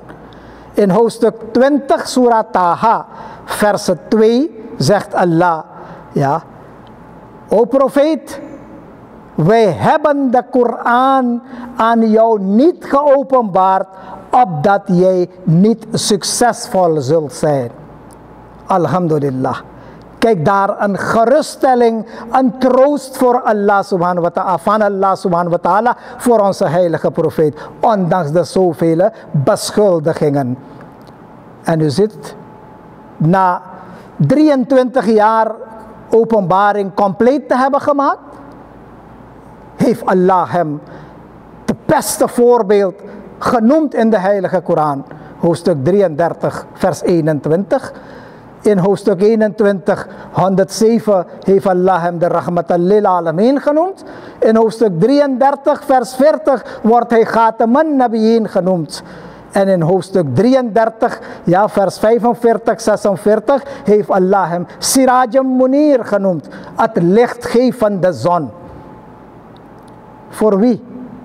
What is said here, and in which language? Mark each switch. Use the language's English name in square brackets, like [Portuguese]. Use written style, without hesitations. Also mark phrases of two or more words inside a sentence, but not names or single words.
[Dutch] In hoofdstuk 20, Surah Taha, vers 2, zegt Allah, ja, o profeet, wij hebben de Koran aan jou niet geopenbaard, opdat jij niet succesvol zult zijn. Alhamdulillah. Kijk daar, een geruststelling, een troost voor [Arabic] الله سبحانه وتعالى, [Dutch] van [Arabic] الله سبحانه وتعالى [Dutch] voor onze heilige profeet, ondanks de zoveel beschuldigingen. En u ziet, na 23 jaar openbaring compleet te hebben gemaakt, heeft Allah hem het beste voorbeeld genoemd in de heilige Koran. Hoofdstuk 33, vers 21. In hoofdstuk 21, 107 heeft Allah hem de [Arabic] رحمة للعالمين [Dutch] genoemd. In hoofdstuk 33, vers 40 wordt hij [Arabic] خاتم النبيين [Dutch] genoemd. En in hoofdstuk 33, ja, vers 45, 46, heeft Allah hem [Arabic] سراجا منيرا [Dutch] genoemd. Het lichtgevende zon. Voor wie?